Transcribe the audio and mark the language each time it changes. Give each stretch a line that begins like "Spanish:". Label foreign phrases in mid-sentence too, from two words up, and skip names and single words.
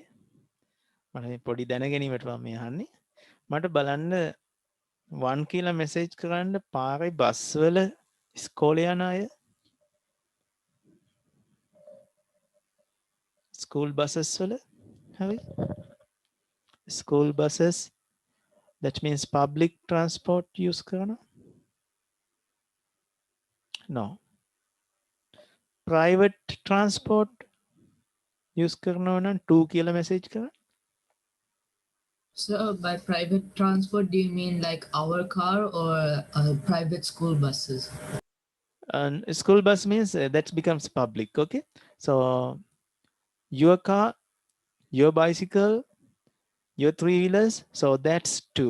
Sinhala: පොඩි දැනගැනීමට මම මේ අහන්නේ. මට බලන්න 1 කියලා මෙසේජ් කරන්න පාරේ බස් වල ඉස්කෝලේ යන අය.
English: School buses
Sinhala: වල. හරි.
English: School buses, that means public transport use කරනවා. No. Private transport use
Sinhala: කරනවා නම් 2 කියලා මෙසේජ් කරන්න.
English: So by private transport, do you mean like our car or private school buses? And school bus means that becomes public. Okay, so your car, your bicycle, your 3-wheelers, so that's 2.